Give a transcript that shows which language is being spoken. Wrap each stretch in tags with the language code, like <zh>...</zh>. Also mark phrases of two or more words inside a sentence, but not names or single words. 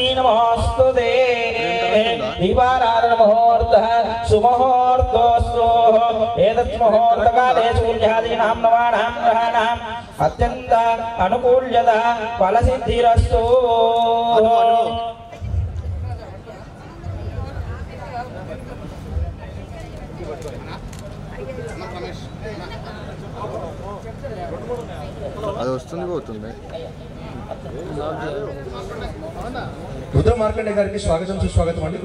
<sa>नमोस्तुते दीपाराधन मुहूर्तः सुमुहूर्तोऽस्तु एतत् मुहूर्तकाले सूर्यादीनां नवानां ग्रहाणाम् अत्यन्त अनुकूल्यता फलसिद्धिरस्तु।</sa> <te>అది వస్తుంది పోతుంది. రుద్ర మార్కండే గారికి స్వాగతం సుస్వాగతం అండి.</te>